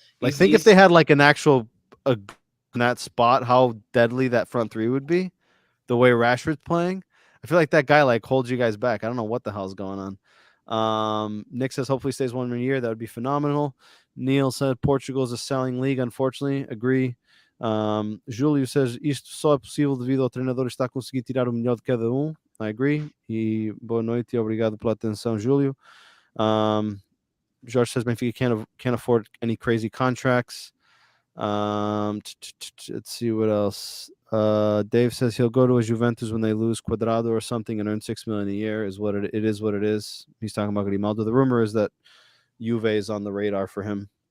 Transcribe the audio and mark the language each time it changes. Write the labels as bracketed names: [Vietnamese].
[English] Think if they had like an actual in that spot, how deadly that front three would be. The way Rashford's playing, I feel like that guy like holds you guys back. I don't know what the hell's going on. Nick says hopefully stays 1 more year. That would be phenomenal. Neil said Portugal is a selling league. Unfortunately, agree. [Portuguese] Júlio says isto só é possível devido ao treinador estar conseguindo tirar o melhor de cada um. [English] I agree. [Portuguese] E boa noite e obrigado pela atenção, Júlio. [English] George says Benfica can't afford any crazy contracts. Let's see what else. Dave says he'll go to a Juventus when they lose Cuadrado or something and earn $6 million a year. It is what it is. He's talking about Grimaldo. The rumor is that Juve is on the radar for him.